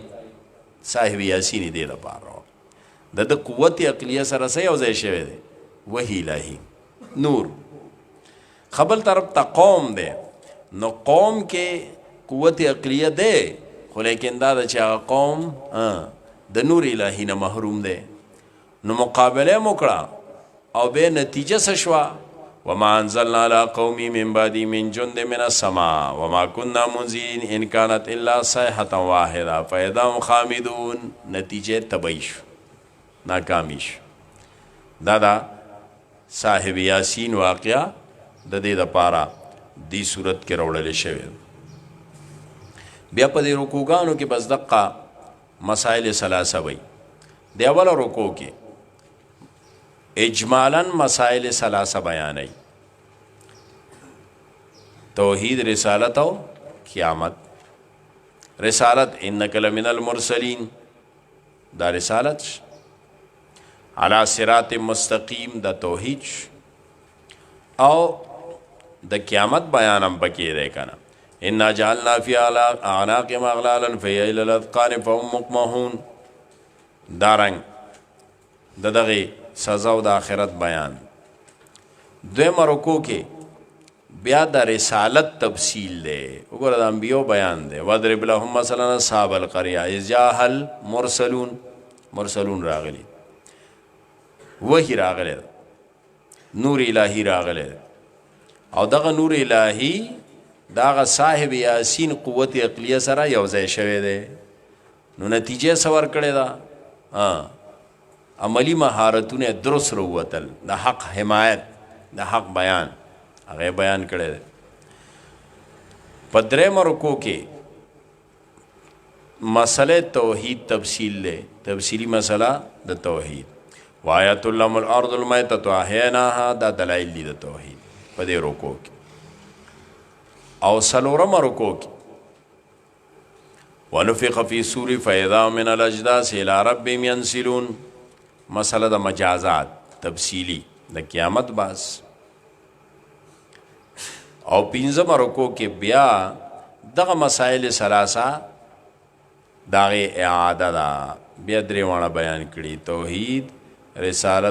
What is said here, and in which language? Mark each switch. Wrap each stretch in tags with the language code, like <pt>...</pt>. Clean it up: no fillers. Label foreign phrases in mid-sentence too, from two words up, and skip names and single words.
<ps>صاحب یاسین دی لپاره د قوت عقلیه سره سې او ځای شوی دی وحی الهی نور خبل طرف ته قوم دی نو قوم کې قوت عقلیه دی خو لیکن دا چې قوم د نور الهی نه محروم دی نو مقابله موکړه او به نتیجه څه شوه</ps> <ar>وما انزلنا على قومي من بعدي من جند من السماء وما كنا منزلين ان كانت الا صيحه واحده فاذا هم خامدون</ar> <ps>نتیجه تبیش ناکامیش دا صاحب یاسین واقعا د دې لپاره دی صورت کې راوړل شوی بیا په دې رکوګانو کې بس دقه</ps> <ar>مسائل ثلاثه</ar> <ps>وي دی اوله رکوع کې اجمالاً</ps> <ar>مسائل ثلاثه</ar> <ps>بیانای توحید رسالت او قیامت. رسالت</ps> <ar>انک لمن المرسلین</ar> <ps>دا رسالت</ps> <ar>علی صراط مستقیم</ar> <ps>دا توحید او د قیامت بیانم پکې دی کنه.</ps> <ar>انا جعلنا فی اعناقهم اغلالا فهی الی الاذقان فهم مقمحون.</ar> <ps>دارنګ د دغه سزا او د آخرت بیان. دویمه رکوع کې بیا د رسالت تفصیل دی. وګوره د انبیو بیان دی.</ps> <ar>واضرب لهم مثلا اصحاب القريه اذ جاءها المرسلون.</ar> <ps>مرسلون راغلی، وحی راغلی، نور الهی راغلی، او دغه نور الهی داغه صاحب یاسین قوت عقلیه سره یو ځای شوی دی. نو نتیجه سور کړی دا عملی مهارتونه درست روتل، د حق حمایت، د حق بیان هغه بیان کړی دی. په درېمه رکوع کې مسئله توحید تفصیل دی، تفصیلی مسئله د توحید.</ps> <ar>وآیت لهم الارض المیتة احییناها،</ar> <ps>دا دلائل دی د توحید په دې رکوع کې. او څلورمه رکوع کې</ps> <ar>ونفخ فی الصور فاذا هم من الاجداث الى ربهم ینسلون،</ar> <ps>مسئله د مجازات تفصیلی د قیامت باز. او پنځمه رکوع کې بیا دغه</ps> <ar>مسائل ثلاثه</ar> <ps>داغه اعاده دا بیا درې بیان کړي، توحید، رسالت او مجازات.</ps>